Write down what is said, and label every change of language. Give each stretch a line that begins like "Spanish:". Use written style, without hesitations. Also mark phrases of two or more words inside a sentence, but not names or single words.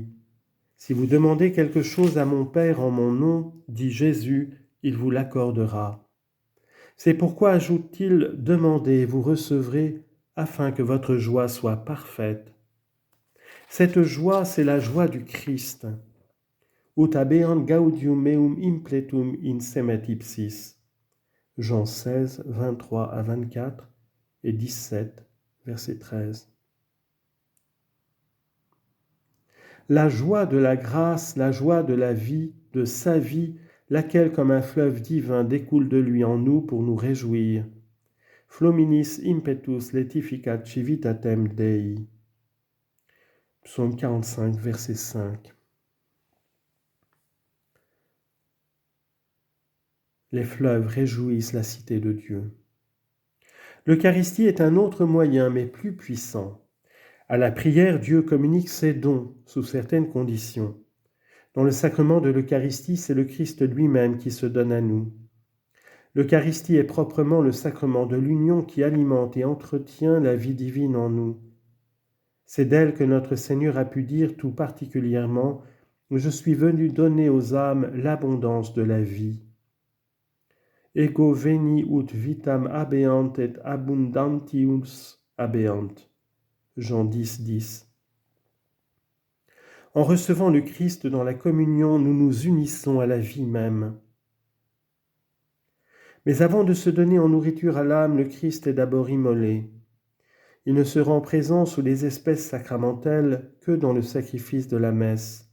French: Si vous demandez quelque chose à mon Père en mon nom, dit Jésus, il vous l'accordera. C'est pourquoi, ajoute-t-il, demandez, vous recevrez, afin que votre joie soit parfaite. Cette joie, c'est la joie du Christ.
Latin: Ut habeant gaudium meum impletum in semet ipsis.
French: Jean 16, 23 à 24 et 17, verset 13. La joie de la grâce, la joie de la vie, de sa vie, laquelle comme un fleuve divin découle de lui en nous pour nous réjouir.
Latin: Fluminis impetus laetificat civitatem Dei.
French: Psaume 45, verset 5. Les fleuves réjouissent la cité de Dieu. L'Eucharistie est un autre moyen, mais plus puissant. À la prière, Dieu communique ses dons sous certaines conditions. Dans le sacrement de l'Eucharistie, c'est le Christ lui-même qui se donne à nous. L'Eucharistie est proprement le sacrement de l'union qui alimente et entretient la vie divine en nous. C'est d'elle que notre Seigneur a pu dire tout particulièrement « Je suis venu donner aux âmes l'abondance de la vie ».
Latin: Ego veni ut vitam habeant et abundantius habeant.
French: Jean 10, 10. En recevant le Christ dans la communion, nous nous unissons à la vie même. Mais avant de se donner en nourriture à l'âme, le Christ est d'abord immolé. Il ne se rend présent sous les espèces sacramentelles que dans le sacrifice de la messe.